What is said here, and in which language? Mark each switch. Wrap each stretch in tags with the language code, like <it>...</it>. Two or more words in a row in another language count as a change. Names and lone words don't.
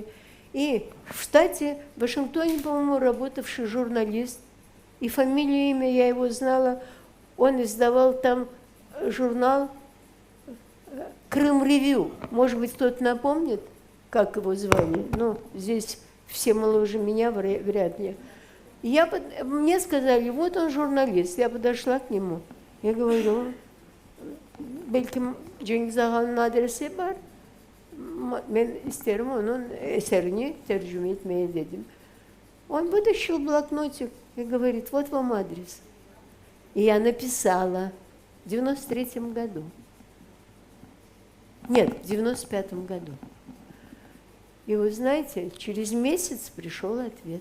<ru>И в штате, в Вашингтоне, по-моему, работавший журналист, и фамилию, имя я его знала, он издавал там журнал «Крым-ревью». Может быть, кто-то напомнит, как его звали? Ну, здесь все моложе меня, вряд ли. Мне сказали, вот он журналист. Я подошла к нему. Я говорю,</ru> <tr>belki Cengiz Ağa'nın adresi var. Ben isterim onun eserini tercüme etmeye dedim.</tr> <ru>Он вытащил блокнотик и говорит, вот вам адрес. И я написала в 93-м году. Нет, в 95-м году. И вы знаете, через месяц пришел ответ.</ru>